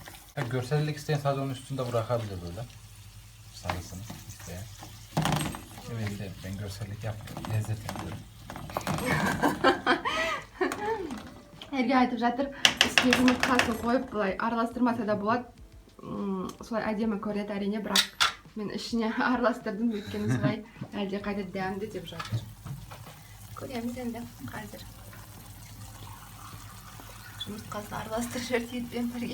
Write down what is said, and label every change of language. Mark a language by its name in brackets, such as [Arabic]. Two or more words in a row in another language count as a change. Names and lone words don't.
[Turkish] Görsellik isteyen sadece onun üstünde bırakabilir böyle. Sarısını isteyen. Evet, ben görsellik yapmıyorum. Lezzet yapıyorum. [Kazakh] Erge айтып жатыр, үстіне жұмыртқасын қойып, былай араластырмаса да болады. Солай әдемі көреді әрине, бірақ мен ішіне араластырдым, өйткені солай әлде қайда дәмді деп жатыр. Көреміз енді қазір. Жұмыртқасын араластырып жіберді етпен бірге.